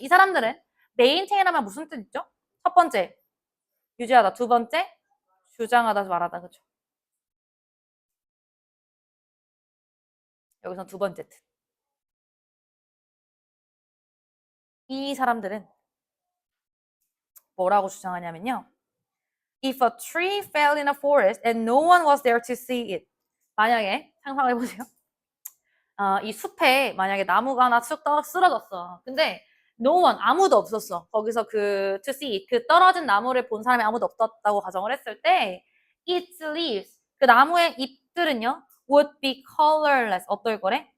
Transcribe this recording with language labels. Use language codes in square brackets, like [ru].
[ko] 이 사람들은 maintain 하면 무슨 뜻 있죠? 첫 번째 유지하다, 두 번째 주장하다, 말하다, 그렇죠? 여기서 두 번째 뜻. 이 사람들은 뭐라고 주장하냐면요. [en] If a tree fell in a forest and no one was there to see it. [ko] 만약에 상상을 해보세요. 이 숲에 만약에 나무가 하나 쑥 쓰러졌어. 근데 no one 아무도 없었어. 거기서 그 to see it, 그 떨어진 나무를 본 사람이 아무도 없었다고 가정을 했을 때 its leaves 그 나무의 잎들은요 [en] would be colorless [ko] 어떨 거래?